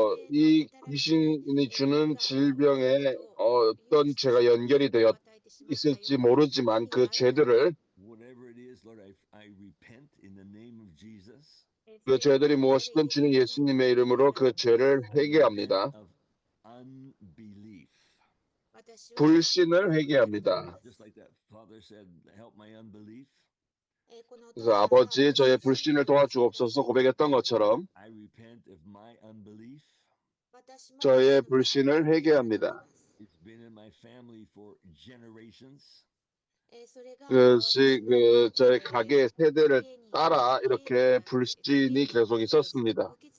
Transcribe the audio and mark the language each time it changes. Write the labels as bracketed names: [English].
[Korean] 이 귀신이 주는 질병에 어떤 죄가 연결이 되어 있을지 모르지만 그 죄들을 [English] Whatever it is, Lord, I repent in the name of Jesus. [Korean] 그 죄들이 무엇이든 주님 예수님의 이름으로 그 죄를 회개합니다. [English] Of unbelief. [Korean] 불신을 회개합니다. [English] Just like that father said, help my unbelief. [Korean] 그래서 아버지 저의 불신을 도와주옵소서 고백했던 것처럼 [English] I repent of my unbelief. [Korean] 저의 불신을 회개합니다. [English] It's been in my family for generations. [Korean] 그것이 저의 가게 세대를 따라 이렇게 불신이 계속 있었습니다.